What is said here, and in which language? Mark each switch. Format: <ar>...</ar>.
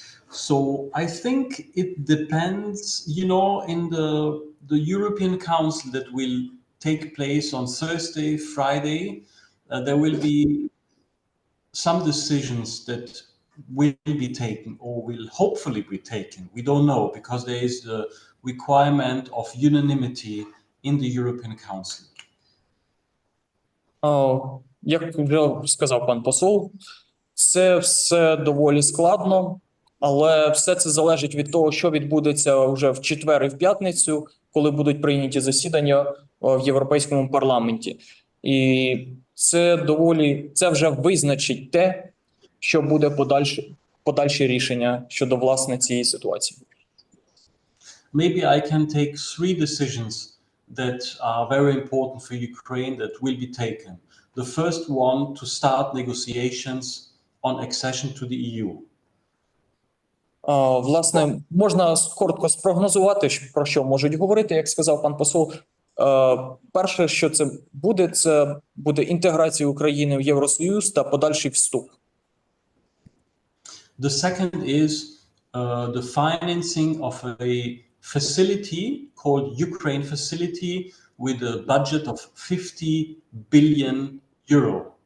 <en>So I think it depends, you know, in the European Council that will take place on Thursday, Friday, there will be some decisions that will be taken or will hopefully be taken. We don't know, because there is the requirement of unanimity in the European Council.</en> <uk>Як вже сказав пан посол, це все доволі складно, але все це залежить від того, що відбудеться вже в четвер і в п'ятницю, коли будуть прийняті засідання в Європейському парламенті. І це вже визначить те, що буде подальше рішення щодо, власне, цієї ситуації.</uk> <en>Maybe I can take 3 decisions that are very important for Ukraine that will be taken. The first one, to start negotiations on accession to the EU.</en> <uk>Власне, можна коротко спрогнозувати, про що можуть говорити, як сказав пан посол. Перше, що це буде інтеграція України в Євросоюз та подальший вступ.</uk> <en>The second is the financing of a facility called Ukraine Facility with a budget of 50 billion euro.</en>